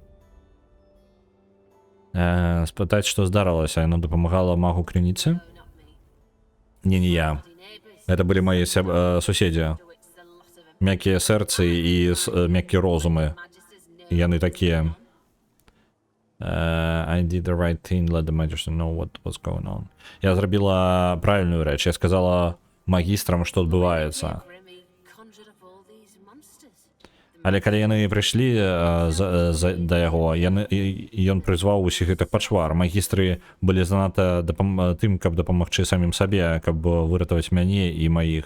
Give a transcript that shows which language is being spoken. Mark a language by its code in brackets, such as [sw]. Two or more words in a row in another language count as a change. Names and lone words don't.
[be] Спытаць, што здарылася, яна дапамагала магу крыніцы? Не я. Это былі мае суседзі. Мяккія сэрцы і мяккія розумы. Яны такія. [en] I did the right thing, let the Majesty know what was going on. [be] Я зрабіла правільную рэч. Я сказала магістрам, што адбываецца. Але калі яны прыйшлі да яго, ён прызваў усіх гэтых пачвар. Магістры былі занадта тым, каб дапамагчы самім сабе, каб выратаваць мяне і маіх.